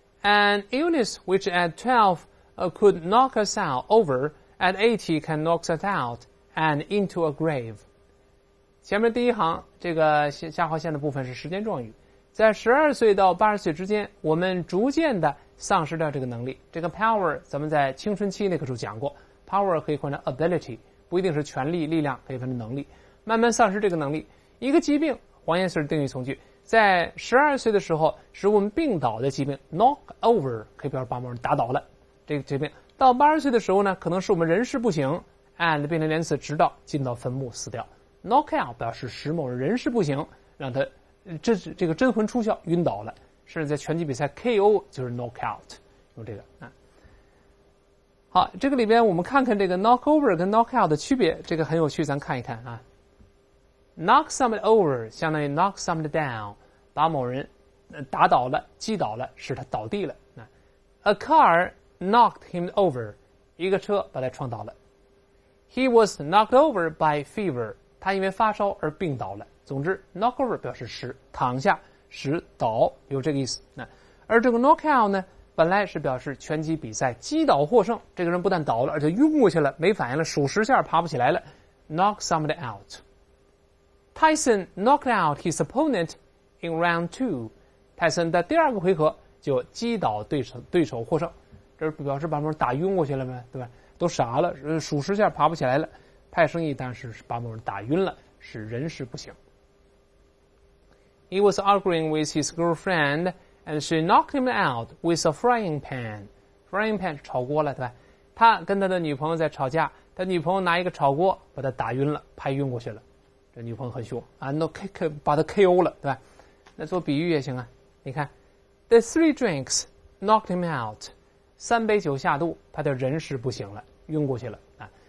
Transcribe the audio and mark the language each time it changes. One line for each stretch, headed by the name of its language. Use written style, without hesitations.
English: An illness which at 12 could knock us out over, at 80 can knock us out and into a grave.
Chinese: 前面第一行这个下划线的部分是时间状语，在12岁到80岁之间，我们逐渐的丧失掉这个能力。这个 power 咱们在青春期那个时候讲过 ，power 可以换成 ability， 不一定是权力、力量，可以换成能力。慢慢丧失这个能力，一个疾病，黄岩式定语从句。在12岁的时候，使我们病倒的疾病
English: knock over
Chinese: 可以表示把某人打倒了，这个疾病到80岁的时候呢，可能是我们人事不省 and 变成连词，直到进到坟墓死掉。
English: knock out
Chinese: 表示使某人人事不省，让他这个真魂出窍晕倒了，甚至在拳击比赛 KO 就是 knock out， 用这个好，这个里边我们看看这个
English: knock over
Chinese: 跟 knock out 的区别，这个很有趣，咱看一看啊。
English: knock somebody over
Chinese: 相当于
English: knock somebody down，
Chinese: 把某人打倒了、击倒了，使他倒地了。
English: A car knocked him over，
Chinese: 一个车把他撞倒了。
English: He was knocked over by fever，
Chinese: 他因为发烧而病倒了。总之 knock over 表示使躺下、使倒，有这个意思。而这个 knock out 呢，本来是表示拳击比赛击倒获胜，这个人不但倒了，而且晕过去了，没反应了，数10下爬不起来了。
English: knock somebody out。Tyson knocked out his opponent in round 2.
Chinese: 泰森在第2个回合就击倒对手获胜，这是表示把某人打晕过去了吗？对吧？都傻了，数10下爬不起来了。派生意当然是把某人打晕了，使人事不省。
English: He was arguing with his girlfriend, and she knocked him out with a frying pan.
Chinese: Frying pan 是炒锅了，对吧？他跟他的女朋友在吵架，他女朋友拿一个炒锅把他打晕了，拍晕过去了。这女朋友很凶啊，把他 KO 了，对吧？那做比喻也行啊。你看 ，
English: the 3 drinks knocked him out，
Chinese: 3杯酒下肚，他就人事不省了，晕过去了啊。